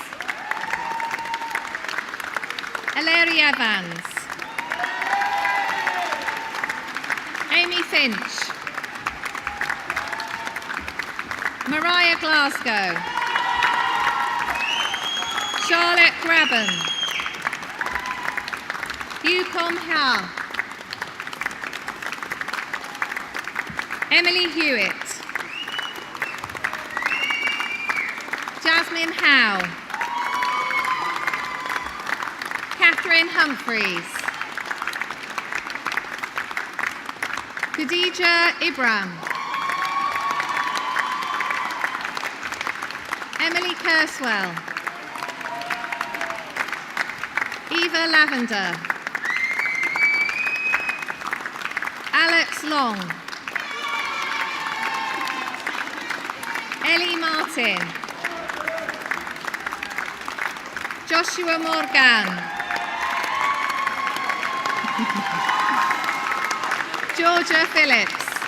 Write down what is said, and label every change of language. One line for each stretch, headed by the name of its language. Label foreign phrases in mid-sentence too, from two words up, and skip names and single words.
English: Ellery Evans. Amy Finch. Mariah Glasgow. Charlotte Graben. Yukon Ha. Emily Hewitt. Jasmine Howe. Catherine Humphreys. Khadija Ibram. Emily Kurswell. Eva Lavender. Alex Long. Ellie Martin. Joshua Morgan. Georgia Phillips.